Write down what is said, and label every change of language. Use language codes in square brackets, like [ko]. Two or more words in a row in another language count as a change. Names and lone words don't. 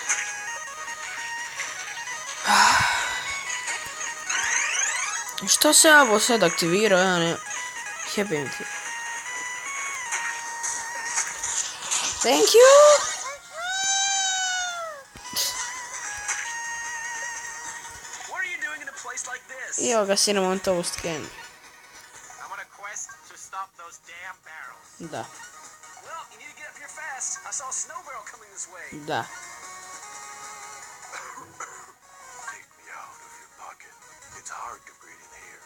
[hr] Što se ovo sad aktivirao, ja ne... Jebim ti. [en] Thank you! What are you doing in a place like this? [hr] I evo ga Cinnamon Toast Can. [en] I'm on a quest to stop those damn barrels. [hr] Da, [en] Well, you need to get up here fast. I saw a snow barrel coming this way. [hr] da. [en] Take me out of your pocket. It's hard to breathe in here.